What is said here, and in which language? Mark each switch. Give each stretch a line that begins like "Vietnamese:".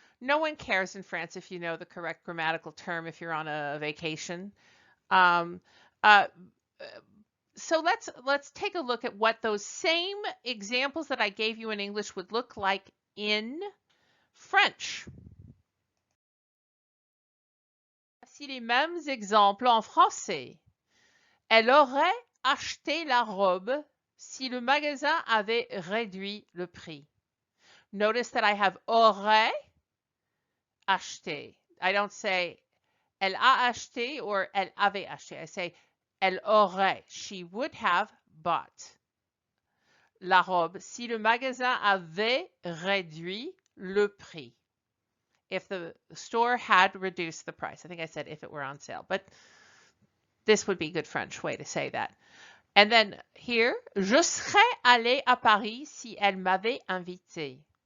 English: No one cares in France if you know the correct grammatical term if you're on a vacation. So let's take a look at what those same examples that I gave you in English would look like in French.
French: Voici les mêmes exemples en français. Elle aurait acheté la robe si le magasin avait réduit le prix.
English: Notice that I have
French: aurait acheté.
English: I don't say
French: elle a acheté
English: or
French: elle avait acheté.
English: I say
French: elle aurait.
English: She would have bought
French: la robe si le magasin avait réduit le prix.
English: If the store had reduced the price. I think I said if it were on sale, but this would be a good French way to say that. And then here, je serais allée à Paris si elle m'avait invité.